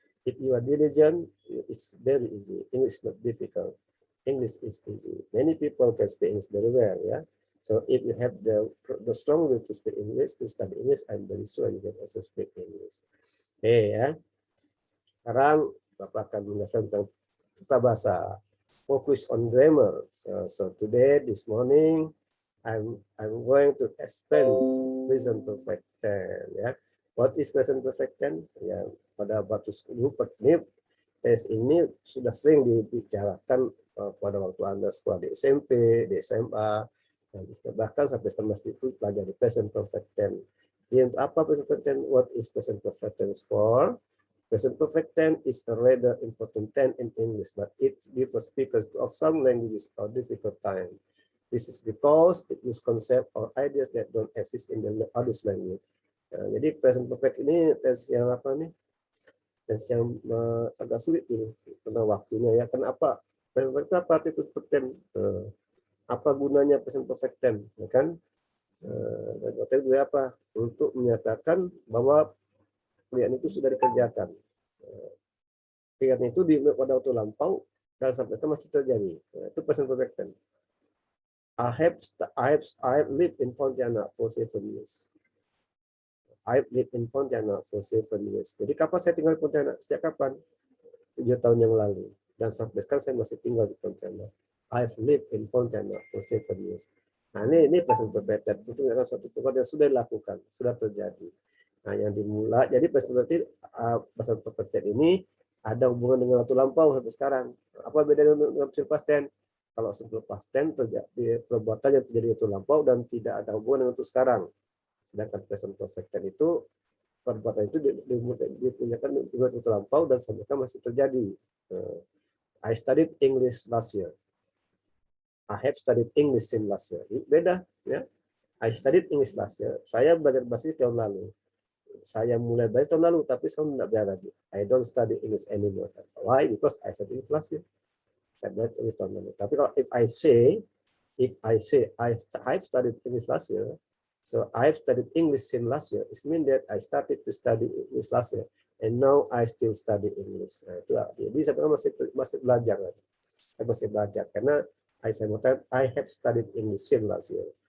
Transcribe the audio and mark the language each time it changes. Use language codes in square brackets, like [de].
[en] If you are diligent, it's very easy. English is not difficult. English is easy. Many people can speak English very well, ya. So if you have the strong will to speak English, to study English, I'm very sure you can also speak English. [id] Oke ya. Sekarang Bapak akan menjelaskan tentang tata bahasa. [en] Focus on grammar. So today, this morning, I'm going to explain present perfect tense. Ya. What is present perfect tense? [id] Ya, pada waktu tes ini sudah sering dibicarakan pada waktu Anda sekolah di SMP, di SMA, dan bahkan sampai semester itu pelajari present perfect tense. Jadi apa present perfect tense? [en] What is present perfect tense for? Present perfect tense is a rather important tense in English, but it differs because of some languages or difficult time. This is because it is concept or ideas that don't exist in the other language. [id] Nah, jadi present perfect ini tes yang apa nih? Tes yang agak sulit ini tentang waktunya ya. Kenapa? Present perfect apa arti present perfect tense? Apa gunanya present perfect tense? Ya kan? Dan gue apa? Untuk menyatakan bahwa pekerjaan itu sudah dikerjakan. Pekerjaan itu pada waktu lampau dan sampai sekarang masih terjadi. Nah, itu present perfect tense. [en] I have lived in Pontianak for 7 years. I have lived in Pontianak for 7 years. [id] Jadi kapan saya tinggal di Pontianak? Sejak kapan? 7 tahun yang lalu. Dan sampai sekarang saya masih tinggal di Pontianak. [en] I've lived in Pontianak for 7 years. [id] Nah, ini present perfect tense. Itu adalah suatu perbuatan yang sudah dilakukan, sudah terjadi. Nah, yang dimulai, jadi present perfect tense ini ada hubungan dengan waktu lampau sampai sekarang. Apa bedanya dengan simple past tense? Kalau simple past tense terjadi perbuatan yang terjadi waktu lampau dan tidak ada hubungan dengan waktu sekarang. Sedangkan present perfect tense itu perbuatan itu dipunyakan di waktu lampau dan sampai sekarang masih terjadi. [en] I studied English last year. I have studied English since last year. [id] Beda, ya. [en] I studied English last year. [id] Saya belajar bahasa Inggris tahun lalu. Saya mulai belajar tahun lalu, tapi sekarang tidak belajar lagi. [en] I don't study English anymore. Why? Because I studied English last year. [id] Saya belajar English tahun lalu. Tapi kalau [en] if I say I've studied English last year, so I've studied English since last year. It means that I started to study English last year, and now I still study English. [id] Nah, itu jadi saya masih belajar. Saya masih belajar karena [en] I have studied English since last year.